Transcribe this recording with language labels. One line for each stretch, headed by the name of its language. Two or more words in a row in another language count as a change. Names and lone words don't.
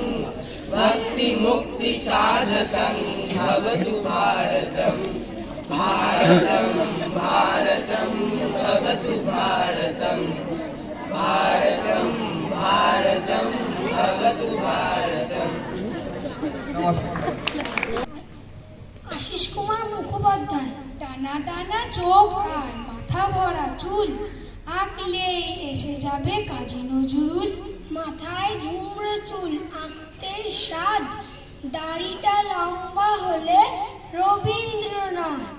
Sanskrit: भक्तिमुक्तिसाधकं भवतु भारतं भारतं भारतं भवतु भारतं भारतं भारतं भवतु भारतं
Bangla: আশিস কুমার মুখোপাধ্যায়। টানা টানা চোখ আর মাথা ভরা চুল আঁকলেই এসে যাবে কাজী নজরুল। মাথায় ঝুমরো চুল আঁকতেই স্বাদ, দাড়িটা লম্বা হলে রবীন্দ্রনাথ।